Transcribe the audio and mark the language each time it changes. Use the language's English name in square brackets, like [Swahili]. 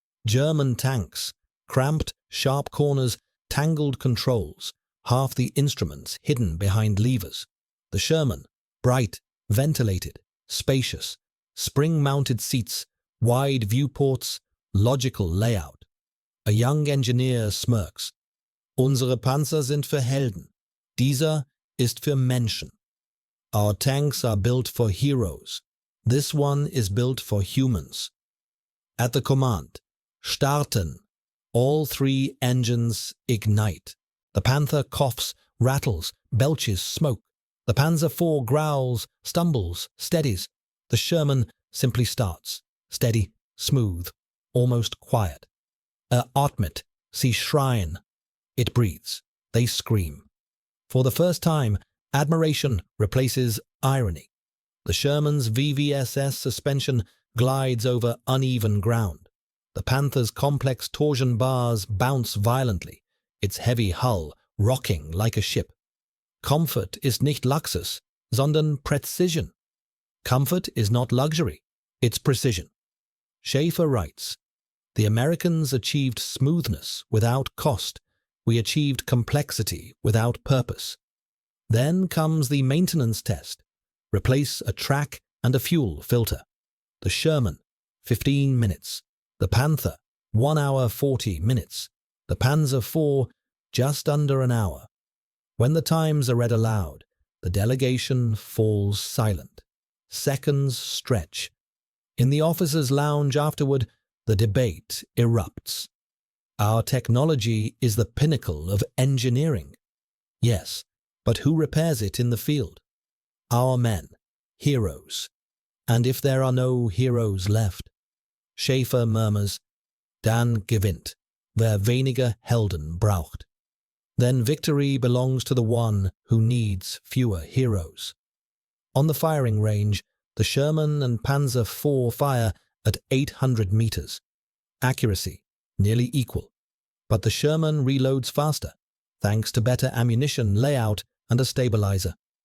[English] German tanks, cramped, sharp corners, tangled controls, half the instruments hidden behind levers. The Sherman, bright, ventilated, spacious, spring-mounted seats, wide viewports, logical layout. A young engineer smirks. [German] Unsere Panzer sind für Helden. Dieser ist für Menschen. [English] Our tanks are built for heroes. This one is built for humans. At the command, starten. All 3 engines ignite. The Panther coughs, rattles, belches smoke. The Panzer IV growls, stumbles, steadies. The Sherman simply starts, steady, smooth, almost quiet. [German] Atmet, sie schreien. [English] It breathes. They scream. For the first time, admiration replaces irony. The Sherman's VVSS suspension glides over uneven ground. The Panther's complex torsion bars bounce violently, its heavy hull rocking like a ship. [German] Comfort ist nicht Luxus, sondern Präzision. [English] Comfort is not luxury, it's precision. Schäfer writes, the Americans achieved smoothness without cost. We achieved complexity without purpose. Then comes the maintenance test. Replace a track and a fuel filter. The Sherman, 15 minutes. The Panther, 1 hour 40 minutes. The Panzer IV, just under an hour. When the times are read aloud, the delegation falls silent. Seconds stretch. In the officers' lounge afterward, the debate erupts. Our technology is the pinnacle of engineering. Yes, but who repairs it in the field? Our men, heroes. And if there are no heroes left? Schäfer murmurs, [German] dann gewinnt, wer weniger Helden braucht. [English] Then victory belongs to the one who needs fewer heroes. On the firing range, the Sherman and Panzer IV fire at 800 meters. Accuracy, nearly equal. But the Sherman reloads faster, thanks to better ammunition layout and a stabilizer.